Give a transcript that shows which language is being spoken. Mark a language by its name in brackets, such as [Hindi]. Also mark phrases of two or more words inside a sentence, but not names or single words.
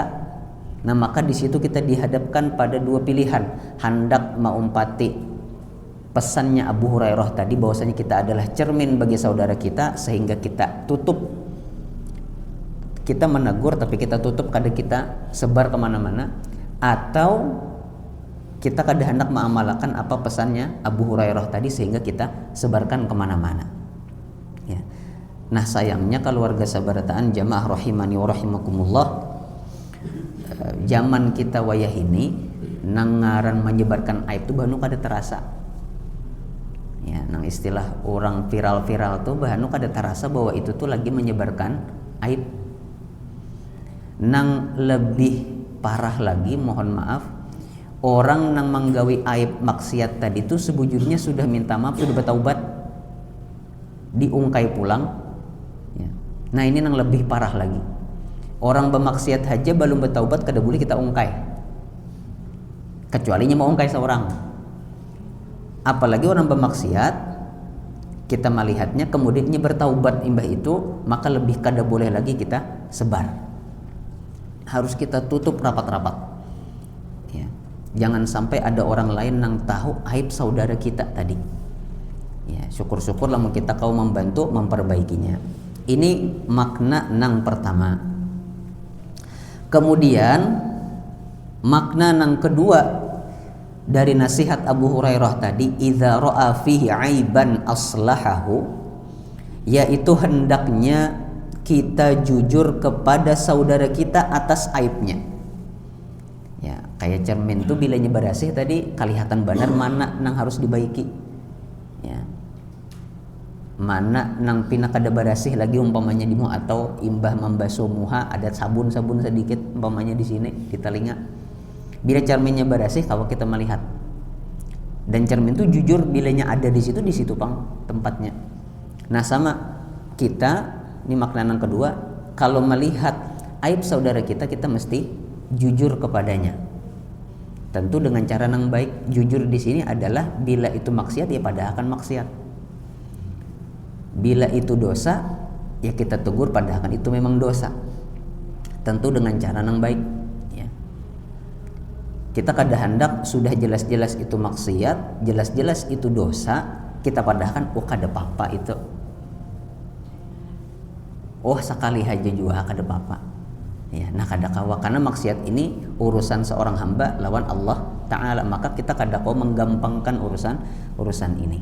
[Indonesian] Nah, maka di situ kita dihadapkan pada dua pilihan, hendak maumpati pesannya Abu Hurairah tadi bahwasanya kita adalah cermin bagi saudara kita, sehingga kita tutup, kita menegur tapi kita tutup, kada kita sebar kemana-mana, atau kita kada hendak mengamalkan apa pesannya Abu Hurairah tadi sehingga kita sebarkan kemana-mana. Ya. Nah, sayangnya keluarga sabarataan jamaah [Arabic] رحمني ورحمكم الله, [Banjar] zaman kita wayah ini nangaran menyebarkan aib itu banu kada terasa. Ya, nang istilah orang viral-viral tuh bahanu kada terasa bahwa itu tuh lagi menyebarkan aib. Nang lebih parah lagi, mohon maaf, orang nang menggawi aib maksiat tadi tuh sebujurnya sudah minta maaf, sudah bertaubat, diungkai pulang. [Indonesian] Ya. [Banjar] Nah, ini nang lebih parah lagi. Orang bermaksiat aja belum bertaubat kada boleh kita ungkai. Kecuali mau ungkai seorang. Apalagi orang bermaksiat, kita melihatnya kemudian bertaubat imbah itu, maka lebih kada boleh lagi kita sebar. [Indonesian] Harus kita tutup rapat-rapat. Ya. Jangan sampai ada orang lain yang tahu aib saudara kita tadi. Ya, syukur-syukur lah kita kau membantu memperbaikinya. [Banjar] Ini makna nang pertama. Kemudian makna nang kedua dari nasihat Abu Hurairah tadi, [Arabic] إذا رأى فيه عيبا أصلحه, [Indonesian] yaitu hendaknya kita jujur kepada saudara kita atas aibnya. Ya, [Banjar] kayak cermin tuh bila nyebarasih tadi kelihatan benar mana nang harus dibaiki. [Indonesian] Ya. [Banjar] Mana nang pina kada barasih lagi umpamanya dimu, atau imbah membasuh muha ada sabun-sabun sedikit umpamanya di sini di telinga. Bila cerminnya barasih, kalau kita melihat, dan cermin itu jujur bilanya ada di situ pang tempatnya. [Indonesian] Nah, sama kita, ini makna yang kedua, kalau melihat aib saudara kita, kita mesti jujur kepadanya. Tentu dengan cara yang baik. Jujur di sini adalah bila itu maksiat ya pada akan maksiat. Bila itu dosa ya kita tegur pada akan itu memang dosa. Tentu dengan cara yang baik. [Banjar] Kita kada hendak sudah jelas-jelas itu maksiat, jelas-jelas itu dosa, kita padahkan oh kada apa-apa itu. Oh sekali aja juga kada apa-apa. Ya, nah kada kawa, karena maksiat ini urusan seorang hamba lawan Allah Ta'ala, maka kita kada kau menggampangkan urusan ini.